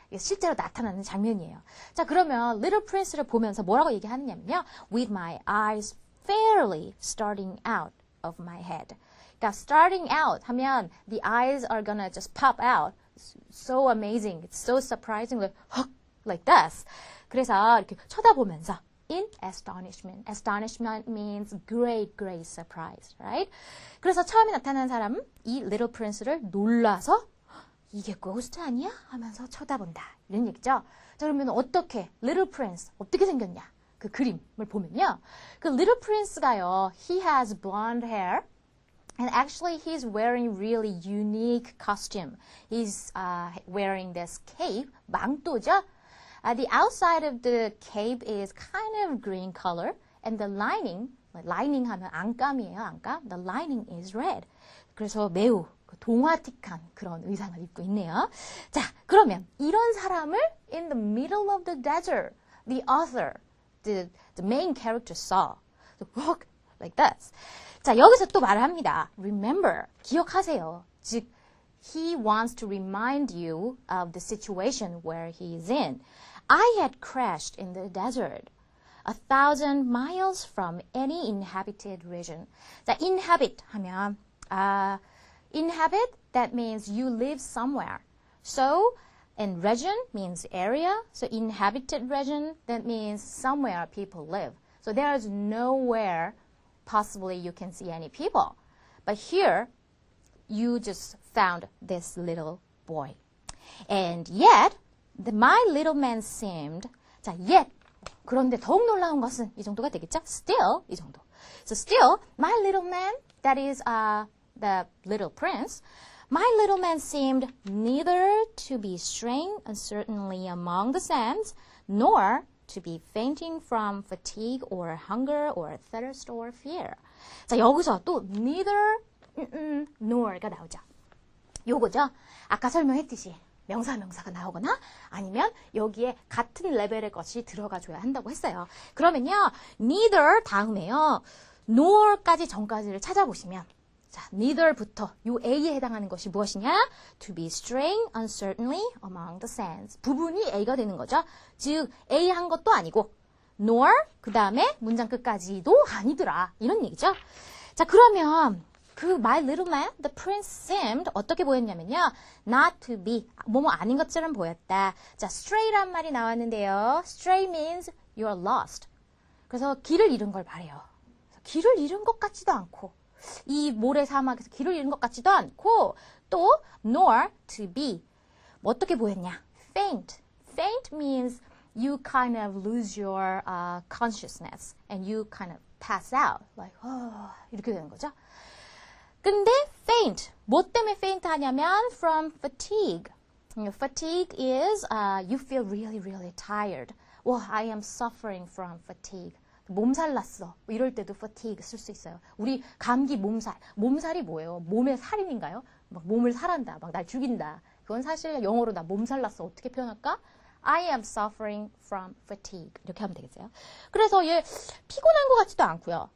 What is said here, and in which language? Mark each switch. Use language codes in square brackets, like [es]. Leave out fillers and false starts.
[ko] 실제로 나타나는 장면이에요. 자, 그러면 Little Prince를 보면서 뭐라고 얘기하느냐면요. [en] With my eyes fairly starting out of my head. 그러니까 starting out 하면 the eyes are gonna just pop out. So amazing. It's so surprising. Like this. [ko] 그래서 이렇게 쳐다보면서 [en] in astonishment. Astonishment means great, great surprise. Right? [ko] 그래서 처음에 나타난 사람은 이 Little Prince를 놀라서 이게 고스트 아니야? 하면서 쳐다본다. 이런 얘기죠. 자, 그러면 어떻게 Little Prince 어떻게 생겼냐? 그 그림을 보면요. 그 Little Prince가요. [en] He has blonde hair. And actually he's wearing really unique costume. He's wearing this cape. [ko] 망토죠? [en] The outside of the cape is kind of green color. And the lining [ko] 하면 안감이에요. 안감. [en] The lining is red. [ko] 그래서 매우 동화틱한 그런 의상을 입고 있네요. 자, 그러면 이런 사람을 [en] in the middle of the desert, the author, the main character saw. like this. [ko] 자, 여기서 또 말을 합니다. [en] Remember, [ko] 기억하세요. 즉, [en] he wants to remind you of the situation where he is in. I had crashed in the desert, 1,000 miles from any inhabited region. 자, inhabit 하면, inhabit, that means you live somewhere. So, and region means area. So, inhabited region, that means somewhere people live. So, there is nowhere possibly you can see any people. But here, you just found this little boy. And yet, my little man seemed, 자, yet, [ko] 그런데 더욱 놀라운 것은 이 정도가 되겠죠? Still, 이 정도. [en] So still, my little man, that is the little prince, my little man seemed neither to be straying uncertainly among the sands, nor to be fainting from fatigue or hunger or thirst or fear. [ko] 자, 여기서 또 neither, nor가 나오죠. 요거죠. 아까 설명했듯이 명사가 나오거나 아니면 여기에 같은 레벨의 것이 들어가줘야 한다고 했어요. 그러면요, neither 다음에요, nor까지 전까지를 찾아보시면, 자, neither부터 요 A에 해당하는 것이 무엇이냐? [en] To be straying uncertainly among the sands. [ko] 부분이 A가 되는 거죠. 즉, A 한 것도 아니고, nor, 그 다음에 문장 끝까지도 아니더라. 이런 얘기죠. 자, 그러면 그 my little man, [en] the prince seemed [ko] 어떻게 보였냐면요. [en] not to be, [ko] 뭐뭐 아닌 것처럼 보였다. 자, stray란 말이 나왔는데요. [en] stray means you're lost. [ko] 그래서 길을 잃은 걸 말해요. 길을 잃은 것 같지도 않고 이 모래 사막에서 길을 잃은 것 같지도 않고 또 [en] nor to be [ko] 뭐 어떻게 보였냐? [en] faint. faint means you kind of lose your consciousness and you kind of pass out. [ko] like, 이렇게 되는 거죠. 근데 faint, 뭐 때문에 faint 하냐면 from fatigue. [en] Fatigue is you feel really, really tired. Well, I am suffering from fatigue. [ko] 몸살 났어. 이럴 때도 fatigue 쓸 수 있어요. 우리 감기 몸살. 몸살이 뭐예요? 몸의 살인인가요? 막 몸을 살한다. 막 날 죽인다. 그건 사실 영어로 나 몸살 났어. 어떻게 표현할까? [en] I am suffering from fatigue. [ko] 이렇게 하면 되겠어요. 그래서 얘 피곤한 것 같지도 않고요.